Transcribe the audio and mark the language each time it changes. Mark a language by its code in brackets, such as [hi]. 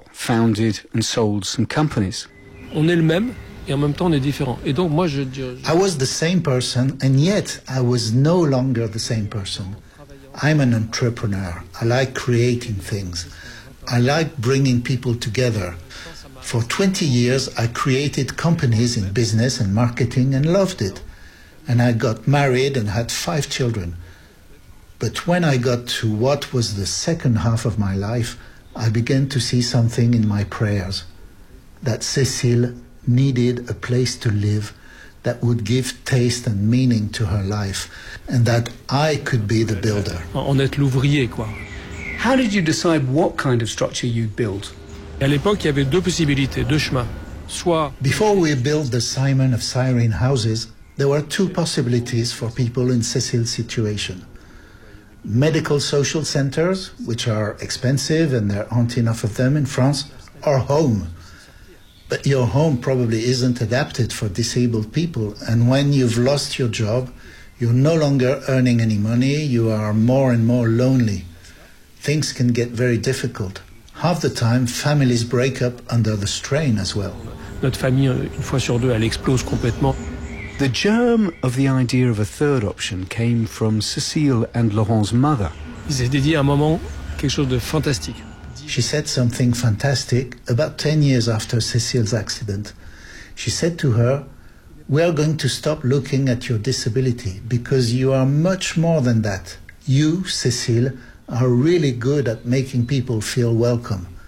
[en] founded and sold some companies. [fr] On est le même et en même temps on est différent. Et donc moi je [en] I was the same person and yet I was no longer the same person. I'm an entrepreneur. I like creating things. I like bringing people together. For 20 years I created companies in business and marketing and loved it. And I got married and had 5 children. But when I got to what was the second half of my life, I began to see something in my prayers, that Cécile needed a place to live that would give taste and meaning to her life, and that I could be the builder. [fr] En être l'ouvrier, quoi. [en] How did you decide what kind of structure you'd build? [fr] À l'époque, il y avait deux possibilités, deux chemins. Soit... [en] Before we built the Simon of Cyrene houses, there were two possibilities for people in Cécile's situation. Medical social centers, which are expensive and there aren't enough of them in France, or home. But your home probably isn't adapted for disabled people. And when you've lost your job, you're no longer earning any money, you are more and more lonely. Things can get very difficult. Half the time, families break up under the strain as well. [fr] Notre famille, une fois sur deux, elle explose complètement. [en] The germ of the idea of a third option came from Cécile and Laurent's mother. [fr] Ils avaient dit à un moment quelque chose de fantastique. [en] She said something fantastic about 10 years after Cécile's accident. She said to her, "We are going to stop looking at your disability because you are much more than that. You, Cécile, are really good at making people feel welcome."